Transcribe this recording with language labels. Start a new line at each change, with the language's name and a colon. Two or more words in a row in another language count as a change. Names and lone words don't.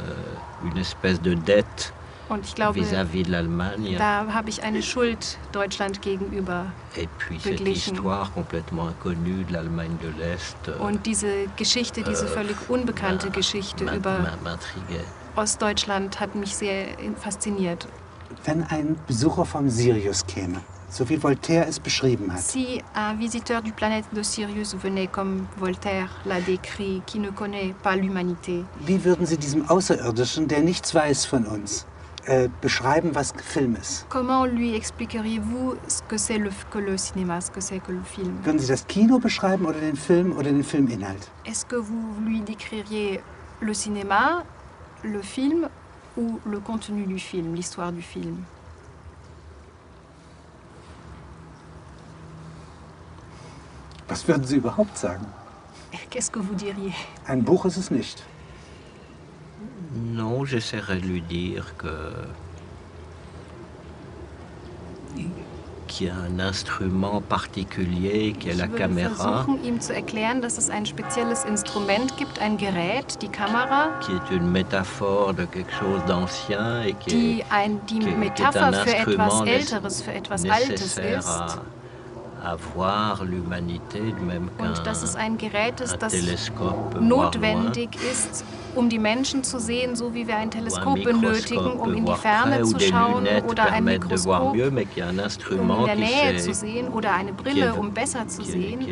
German: Und ich glaube, da habe ich eine Schuld Deutschland gegenüber beglichen. Und diese Geschichte, diese völlig unbekannte Geschichte über Ostdeutschland hat mich sehr fasziniert. Wenn ein Besucher vom Sirius käme, so wie Voltaire es beschrieben hat.
French: Si un visiteur du planète de Sirius venait, comme Voltaire l'a décrit, qui ne connaît pas l'humanité.
German: Wie würden Sie diesem Außerirdischen, der nichts weiß von uns, beschreiben, was Film ist?
French: Comment lui expliqueriez-vous ce que c'est que le cinéma, ce que c'est que le film?
German: Würden Sie das Kino beschreiben oder den Filminhalt?
French: Est-ce que vous lui décririez le cinéma, le film ou le contenu du film, l'histoire du film?
German: Was würden Sie überhaupt sagen?
French: Qu'est-ce que vous diriez?
German: Ein Buch ist es nicht.
French: Non, j'essaierai de lui dire qu'il y a un instrument particulier, qui est la caméra.
German: Ich würde versuchen, ihm zu erklären, dass es ein spezielles Instrument gibt, ein Gerät, die Kamera,
French: qui est une métaphore de quelque chose d'ancien et
German: die Metapher für etwas Älteres, für etwas Altes ist. Und dass es ein Gerät ist, das notwendig ist, um die Menschen zu sehen, so wie wir ein Teleskop benötigen, um in die Ferne zu schauen, oder ein Mikroskop, um in der Nähe zu sehen, oder eine Brille, um besser zu sehen.